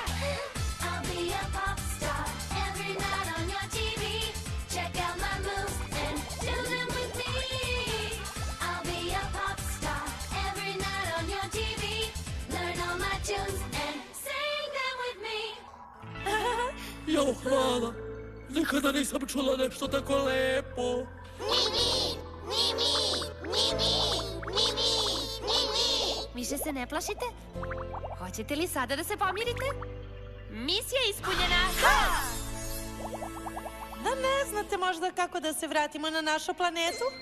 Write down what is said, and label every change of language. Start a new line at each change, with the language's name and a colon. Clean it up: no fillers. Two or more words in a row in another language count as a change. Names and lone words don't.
English: I'll be a pop star every night on your TV. Check out my moves and do them with me. I'll be a pop star every night on your TV. Learn all my tunes and sing them with me.
Serbian: Jo, hvala. Nikada nisam čula nešto tako lepo. Više se ne plašite? Hoćete li sada da se pomirite? Misija ispunjena! Da ne znate možda kako da se vratimo na našu planetu?